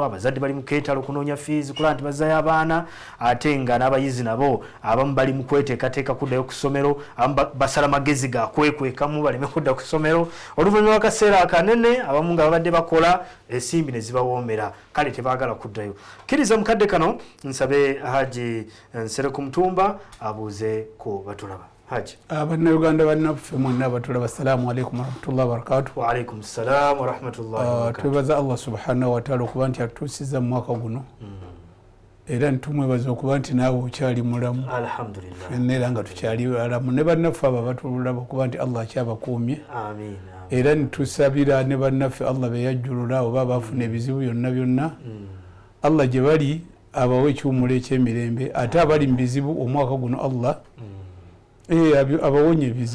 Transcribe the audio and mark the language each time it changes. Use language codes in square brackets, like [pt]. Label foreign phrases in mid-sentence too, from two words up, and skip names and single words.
[lg] Abazadde bali mu keetalo kunoonya fiizi kulaba nti bazzayo abaana ate nga n'abayizi nabo abamu bali mu kweteekateeka kuddayo ku ssomero, abamu basala magezi ga kwekwekamu baleme kudda ku ssomero. Oluvannyuma lw'akaseera akanene abamu nga babadde bakola ensimbi ne zibawoomera kale tebaagala kuddayo. Kkiriza mukadde kano nsabe Haji Nsero ku Mutumba abuuze ku batulaba. Haji. Bannayuganda bannaffe mwonna abatulaba [ar] السلام عليكم ورحمة الله وبركاته. وعليكم السلام ورحمة الله وبركاته. [lg] Twebaza Allah [ar] سبحانه وتعالى [lg] okuba nti atutuusizza mu mwaka guno era ntumwebaza okuba nti naawe okyali mulamu. Alhamdulillah. Fenna era nga tukyali balamu ne bannaffe abo abatulaba okuba nti Allah akyabakuumye. Amiin. Era nitusabira ne bannaffe Allah beyajjulula oba bafuna ebizibu byonna Allah gye bali abawe ekiwumulo eky'emirembe ate abali mu bizibu omwaka guno Allah abawonye ebizibu